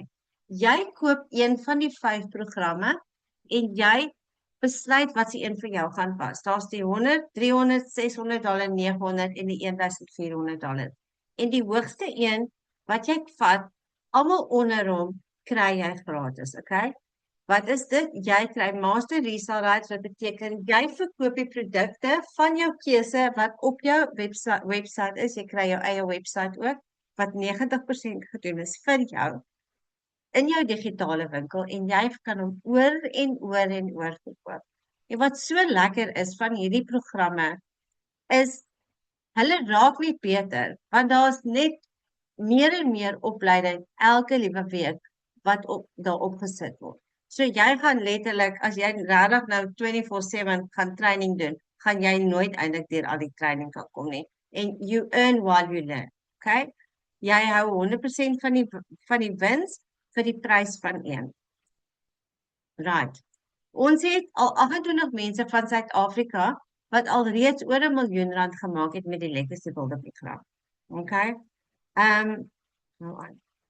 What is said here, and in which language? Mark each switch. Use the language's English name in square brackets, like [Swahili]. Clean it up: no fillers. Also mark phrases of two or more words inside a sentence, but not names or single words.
[Afrikaans] Jy koop een van die 5 programme en jy besluit wat se een vir jou gaan pas. Daar's die $100, $300, $600, $900 en die $1,400. En die hoogste een wat jy vat, almal onder hom kry jy gratis, okay? Wat is dit? Jy kry master resale rights wat beteken jy verkoop die produkte van jou keuse wat op jou website is. Jy kry jou eie website ook wat 90% gedoen is vir jou in jou digitale winkel en jy kan hom oor en oor verkoop. En wat so lekker is van hierdie programme is hulle raak net beter want daar's net meer en meer opleiding elke liewe week wat daarop gesit word. So jy gaan letterlik as jy regtig nou 24/7 gaan training doen, gaan jy nooit eintlik deur al die training kan kom nie. [English] En you earn while you learn. [Afrikaans] Okay? Jy hou 100% van die wins vir die prys van 1. Right. Ons het al 28 mense van Suid-Afrika wat alreeds oor R1 miljoen gemaak het met die Legacy Builder program. Okay? Nou aan.